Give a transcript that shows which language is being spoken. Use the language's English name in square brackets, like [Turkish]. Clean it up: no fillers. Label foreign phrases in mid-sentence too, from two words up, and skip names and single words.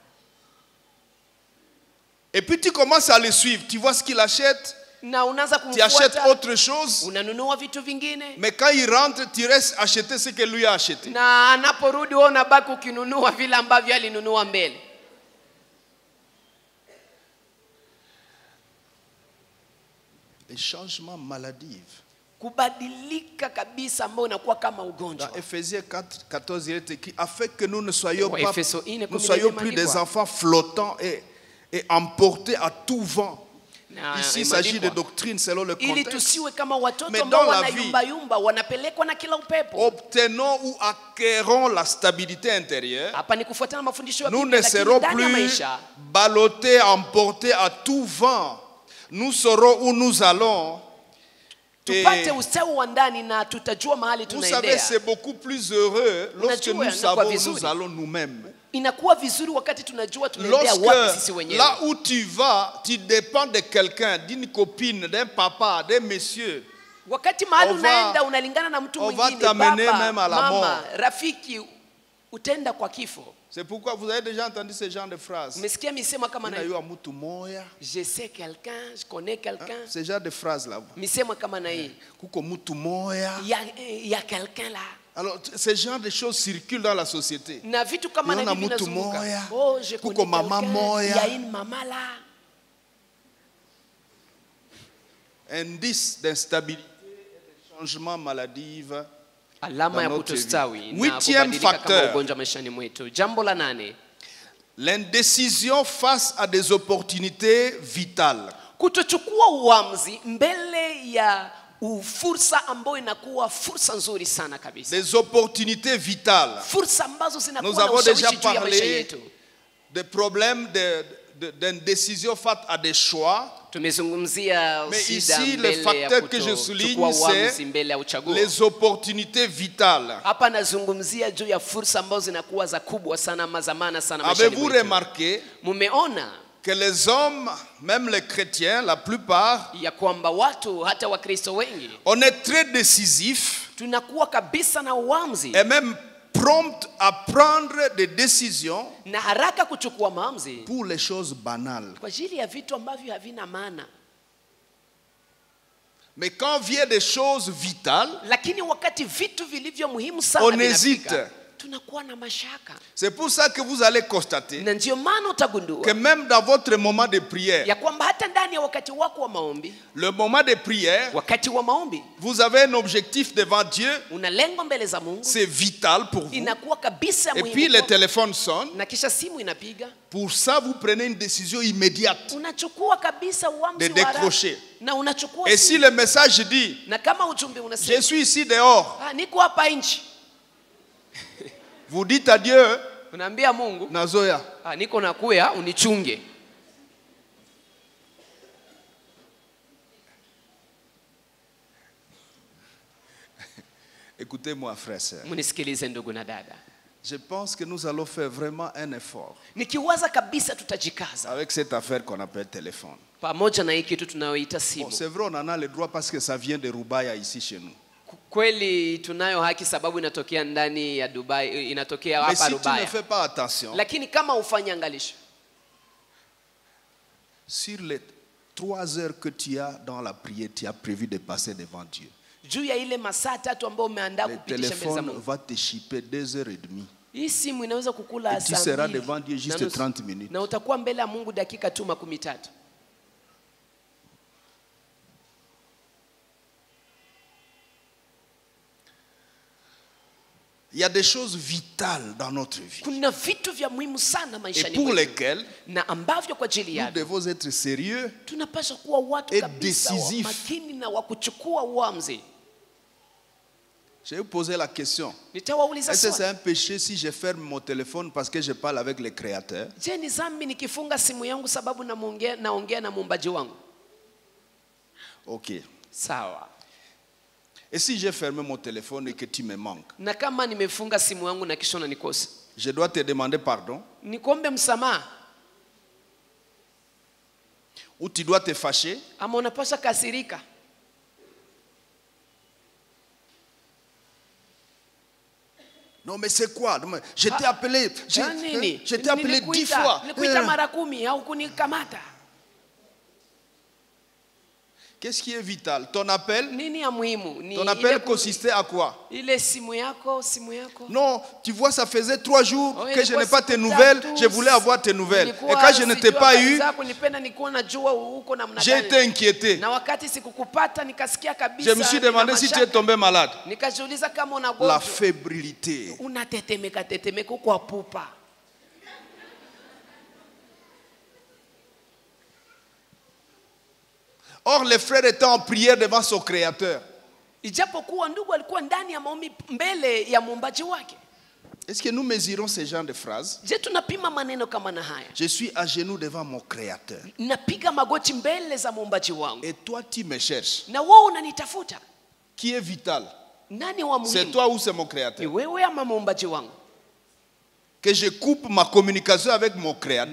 [French] Et puis tu commences à le suivre. Tu vois ce qu'il achète, [Swahili] Na unaanza [French] tu achètes [Swahili] kumfuata. [French] autre chose. [Swahili] Unanunua vitu vingine. [French] Mais quand il rentre, tu restes acheter ce que lui a acheté. [Swahili] Na anaporudi wewe unabaki ukinunua vile ambavyo alinunua mbele. [French] Les changements maladifs. [Swahili] Kubadilika kabisa ambao unakuwa kama ugonjwa. [French] Dans Ephésiens 4, 14, il est écrit, afin que nous ne soyons, Ouais, pas, [Swahili] Efeso 4, [French] nous soyons 14 plus des [Swahili] imeandikwa. [French] enfants flottants et emportés à tout vent. [Swahili] Na [French] Ici, il s'agit de [Swahili] imeandikwa, [French] doctrine selon le [Swahili] ili [French] contexte. [Swahili] tusiwe kama watoto [French] Mais [Swahili] ambao [French] dans la [Swahili] wanayumba yumba wanapelekwa na kila upepo. [French] Obtenons ou acquérons la stabilité intérieure. [Swahili] Hapa ni kufuatana na mafundisho ya [French] Nous [Swahili] Biblia, [French] ne [Swahili] lakini [French] serons [Swahili] ndani ya [French] plus [Swahili] maisha [French] ballottés, emportés à tout vent. Nous saurons où nous allons. [Swahili] tupate ustawi wa ndani na tutajua mahali [French] Vous savez, [Swahili] tunaendea. [French] c'est beaucoup plus heureux lorsque [Swahili] Unajua, [French] nous [Swahili] inakuwa [French] savons où [Swahili] vizuri. [French] nous allons nous-mêmes. [Swahili] Inakuwa vizuri wakati tunajua tunaendea wapi sisi [French] Lorsque [Swahili] wenyewe. [French] là où tu vas, tu dépends de quelqu'un, d'une copine, d'un papa, d'un monsieur. [Swahili] Wakati mahali [French] On va- [Swahili] unaenda unalingana na mtu [French] on va [Swahili] mwingine, [French] t'amener [Swahili] baba, [French] même à la [Swahili] mama, [French] mort. [Swahili] rafiki, utaenda kwa kifo. [French] C'est pourquoi vous avez déjà entendu ce genre de phrases. [Swahili] Umesikia misemo kama na hii? [French] Je sais quelqu'un, je connais quelqu'un. Ce genre de phrases-là. [Swahili] Misemo kama na hii. Kuko mutu moya. [French] Il y a quelqu'un là. Alors, ce genre de choses circulent dans la société. [Swahili] Na vitu kama na Yona hivi mutu vinazunguka. moya. [French] Oh, je [Swahili] Kuko [French] connais [Swahili] mama [French] quelqu'un. [Swahili] moya. [French] Il y a une maman là. Indice d'instabilité et de changement maladif. [Swahili] Alama ya [French] Dans notre [Swahili] kutostawi [French] vie. [Swahili] na [French] Huitième [Swahili] kubadilika kama [French] facteur. [Swahili] ugonjwa maishani mwetu. Jambo la 8. [French] L'indécision face à des opportunités vitales. [Swahili] Kutochukua uamuzi mbele ya fursa ambayo inakuwa fursa nzuri sana kabisa. [French] Des opportunités vitales. [Swahili] Fursa ambazo [French] Nous [Swahili] zinakuwa na [French] avons déjà [Swahili] ushawishi juu ya maisha [French] parlé [Swahili] yetu. [French] des problèmes d'indécision face à des choix. [Swahili] Tumezungumzia [French] Mais [Swahili] shida [French] ici, le [Swahili] mbele ya [French] facteur que je souligne, [Swahili] kutochukua uamuzi [French] c'est [Swahili] mbele ya uchaguzi. [French] les opportunités vitales. [Swahili] Hapa nazungumzia juu ya fursa ambazo zinakuwa za kubwa sana ama za maana sana maishani [French] Avez-vous [Swahili] mwetu. [French] remarqué [Swahili] Mumeona [French] que les hommes, même les chrétiens, la plupart, [Swahili] ya kwamba watu hata Wakristo wengi [French] on est très décisifs [Swahili] tunakuwa kabisa na uamuzi [French] et même prompts à prendre des décisions [Swahili] na haraka kuchukua maamuzi [French] pour les choses banales. [Swahili] kwa ajili ya vitu ambavyo havina maana. [French] Mais quand vient des choses vitales, [Swahili] lakini wakati vitu vilivyo muhimu sana [French] on [Swahili] vinafika, [French] hésite. [Swahili] tunakuwa na mashaka. [French] C'est pour ça que vous allez constater [Swahili] Na ndio maana [French] que [Swahili] utagundua [French] même dans votre moment de prière, [Swahili] ya kwamba hata ndani ya wakati wako wa maombi, [French] le moment de prière, [Swahili] wakati wa maombi [French] vous avez un objectif devant Dieu, [Swahili] una lengo mbele za Mungu, [French] c'est vital pour vous. [Swahili] inakuwa kabisa [French] Et puis [Swahili] muhimu [French] le [Swahili] kwako. [French] téléphone sonne. [Swahili] Na kisha simu inapiga, [French] Pour ça, vous prenez une décision immédiate [Swahili] unachukua kabisa [French] de [Swahili] uamuzi wa haraka [French] décrocher. [Swahili] na unachukua [French] Et [Swahili] simu. [French] si le message dit, [Swahili] Na kama ujumbe [French] je [Swahili] unasema [French] suis ici dehors, [Swahili] niko hapa nchi, [French] vous dites à Dieu, [Swahili] unaambia Mungu Nazoya, niko nakuya unichunge. [French] écoutez-moi frère, sœur. [Swahili] Munisikilize ndugu na dada, [French] Je pense que nous allons faire vraiment un effort [Swahili] nikiwaza kabisa tutajikaza [French] avec cette affaire qu'on appelle téléphone. [Swahili] pamoja na hii kitu tunayoita [French] Bon, [Swahili] simu. [French] c'est vrai, on en a le droit parce que ça vient de Roubaïa ici chez nous. [Swahili] Kweli tunayo haki sababu inatokea ndani ya Dubai, inatokea [French] Mais [Swahili] hapa [French] si tu ne [Swahili] Dubai. [French] fais pas attention, [Swahili] Lakini kama ufanye angalisho, [French] sur les 3 heures que tu as dans la prière, tu as prévu de passer devant Dieu. [Swahili] juu ya ile masaa 3 ambayo umeandaa [French] Le [Swahili] kupitisha mbele za [French] téléphone [Swahili] Mungu, [French] va te chipper 2h30. [Swahili] hii simu inaweza kukula [French] Et tu [Swahili] saa [French] seras [Swahili] 2 [French] devant Dieu juste [Swahili] na nusu. [French] 30 minutes. [Swahili] Na utakuwa mbele ya Mungu dakika tu 13. [French] Il y a des choses vitales dans notre vie [Swahili] Kuna vitu vya muhimu sana [French] et [Swahili] maishani [French] pour [Swahili] mwetu, [French] lesquelles [Swahili] na ambavyo kwa ajili [French] nous [Swahili] yake [French] devons être sérieux. [Swahili] tunapaswa kuwa watu [French] Et [Swahili] kabisa wa [French] décisif. [Swahili] makini na wa kuchukua uamuzi. [French] Je vais vous poser la question. [Swahili] Nitawauliza [French] Est-ce que c'est [Swahili] swali. [French] un péché si je ferme mon téléphone parce que je parle avec le Créateur? [Swahili] Je, ni dhambi nikifunga simu yangu sababu naongea na muumbaji wangu? [French] Ok. [Swahili] Sawa. [French] Et si j'ai fermé mon téléphone et que tu me manques, [Swahili] Na kama nimefunga simu yangu na kisha unanikose, [French] je dois te demander pardon [Swahili] nikuombe msamaha [French] ou tu dois te fâcher? [Swahili] ama unapaswa kasirika? [French] Non, mais c'est quoi? Je t'ai appelé, [Swahili] Nini? [French] je t'ai appelé 10 [Swahili] Nilikuita- [French] fois. [Swahili] nilikuita mara 10 au kunikamata. [French] Qu'est-ce qui est vital? Ton appel? [Swahili] Nini ya muhimu? Ni [French] Ton [Swahili] ile [French] appel consistait à quoi? [Swahili] ile simu yako. [French] Non, tu vois, ça faisait 3 jours [Swahili] Oh, [French] que je [Swahili] ilikuwa [French] n'ai pas [Swahili] siku [French] tes nouvelles. [Swahili] tatu, [French] Je voulais avoir tes nouvelles. Et [Swahili] nilikuwa [French] quand je ne t'ai [Swahili] sijui [French] pas [Swahili] habari [French] eu, [Swahili] zako, nilipenda nikuwa najua uko namna [French] j'ai [Swahili] gani. [French] été inquiété. [Swahili] Na wakati sikukupata nikasikia kabisa. [French] Je me suis [Swahili] nina [French] demandé si tu es [Swahili] mashaka. [French] tombé malade. [Swahili] Nikajiuliza kama una [French] La [Swahili] gonjwa. [French] fébrilité. [Swahili] Unatetemeka kwa pupa. [French] Or, les frères étaient en prière devant son Créateur. [Swahili] Ijapokuwa ndugu alikuwa ndani ya maombi mbele ya muumbaji wake. [French] Est-ce que nous mesurons ce genre de phrases? [Swahili] Je, tunapima maneno kama na haya? [French] Je suis à genoux devant mon Créateur. [Swahili] Napiga magoti mbele za muumbaji wangu. [French] Et toi, tu me cherches. [Swahili] Na wewe unanitafuta. [French] Qui est vital? [Swahili] Nani wa [French] C'est [Swahili] muhimu? [French] toi ou c'est mon [Swahili] Ni [French] Créateur? [Swahili] wewe ama muumbaji wangu? [French] Que je coupe ma communication avec mon Créateur